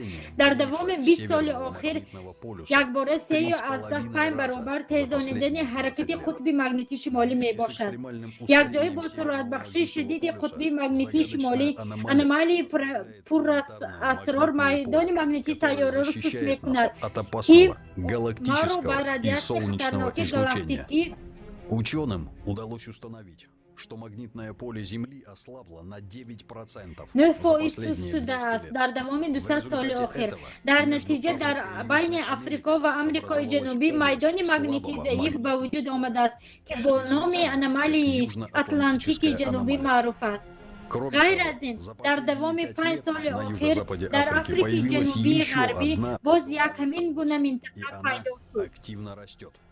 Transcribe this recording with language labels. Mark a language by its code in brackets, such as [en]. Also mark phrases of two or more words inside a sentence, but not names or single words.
[tg] در دوام 20 سال اخیر یک باره 3.5 برابر تیزانیدن حرکت قطب مگنیتی شمالی می باشد. یک جای با سرعت بخشی شدید قطب مگنیتی شمالی انومالی پر از اسرار میدان مگنیتی سیاره را سوس می کند که ما را به رادیاسیون خطرناک گالاکتیکی [ru] Ученым удалось установить, что магнитное поле Земли ослабло на 9% [tg] 9% سوس شده است در دوام 200 سال اخیر. در نتیجه در بین افریقا و آمریکای جنوبی میدان مگنیتی ضعیف به وجود آمده است که با نام انومالی اتلانتیک جنوبی معروف است. غیر از این در دوام 5 سال اخیر در آفریقای جنوبی غربی باز یک همین گونه منطقه پیدا شد.